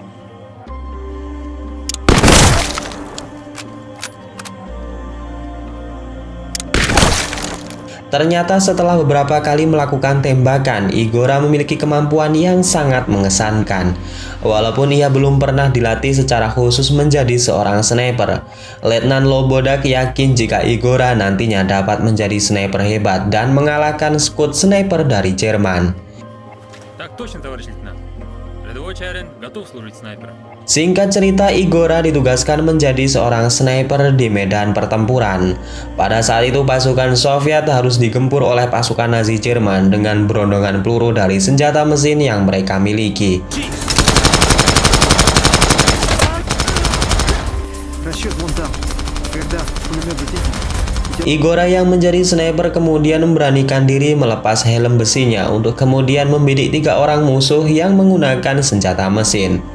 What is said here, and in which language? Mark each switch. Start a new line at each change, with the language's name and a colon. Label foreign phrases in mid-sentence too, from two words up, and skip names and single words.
Indonesian: Ternyata setelah beberapa kali melakukan tembakan, Igora memiliki kemampuan yang sangat mengesankan. Walaupun ia belum pernah dilatih secara khusus menjadi seorang sniper, Letnan Loboda yakin jika Igora nantinya dapat menjadi sniper hebat dan mengalahkan skuad sniper dari Jerman.
Russian: Так точно, товарищ лейтенант. Рядовой Чарин готов служить снайпером.
Indonesian: Singkat cerita, Igora ditugaskan menjadi seorang sniper di medan pertempuran. Pada saat itu pasukan Soviet harus digempur oleh pasukan Nazi Jerman dengan berondongan peluru dari senjata mesin yang mereka miliki. Igora yang menjadi sniper kemudian memberanikan diri melepas helm besinya untuk kemudian membidik 3 orang musuh yang menggunakan senjata mesin.